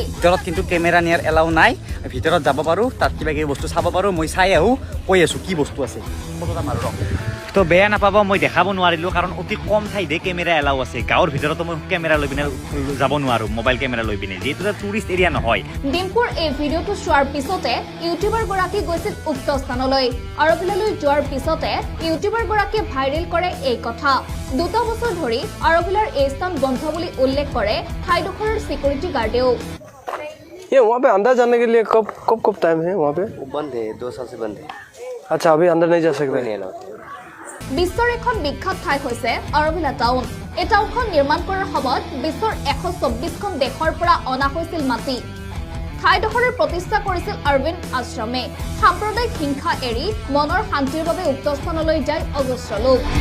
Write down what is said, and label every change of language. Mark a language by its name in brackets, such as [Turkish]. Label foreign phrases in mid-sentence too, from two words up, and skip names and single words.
[Assamese] ভিতৰত কিন্তু কেমেৰা নিয়াৰ এলাউ নাই ভিতৰত যাব পাৰো তাত কিবা কিবি বস্তু চাব পাৰো মই চাই আহো কৈ আছো কি বস্তু আছে তো বেয়া নাপাব মই দেখাব নোৱাৰিলো কাৰণ অতি কম ঠাইতে কেমেৰা এলাউ আছে গাঁৱৰ ভিতৰতো মই কেমেৰা লৈ পিনে যাব নোৱাৰো [English] mobile camera [Assamese] লৈ পিনে যেহেতু [English] tourist area [Assamese] নহয় ডিম্পুৰ এই ভিডিঅ'টো চোৱাৰ পিছতে ইউটিউবাৰ গৰাকী গৈছিল উক্ত স্থানলৈ আৰভিলালৈ যোৱাৰ পিছতে ইউটিউবাৰ গৰাকীয়ে ভাইৰেল কৰে এই কথা 2 বছৰ ধৰি আৰভিলাৰ এই স্থান বন্ধ বুলি উল্লেখ কৰে ঠাইডোখৰৰ [English] security guardeo [Hindi] ये वहाँ पे अंदर जाने के लिए कब टाइम है वहाँ पे बंद है 2 साल से बंद है अच्छा अभी अंदर नहीं जा सकते [Assamese] বিশ্বৰ এখন বিখ্যাত ঠাই হৈছে আৰভিলা টাউন এই টাউনখন নিৰ্মাণ কৰাৰ সময়ত বিশ্বৰ 124খন দেশৰ পৰা অনা হৈছিল মাটি ঠাইডোখৰৰ প্ৰতিষ্ঠা কৰিছিল অৰবিন্দ আশ্ৰমে সাম্প্ৰদায়িক হিংসা এৰি মনৰ শান্তিৰ বাবে উক্ত স্থানলৈ যায় অজস্ৰ লোক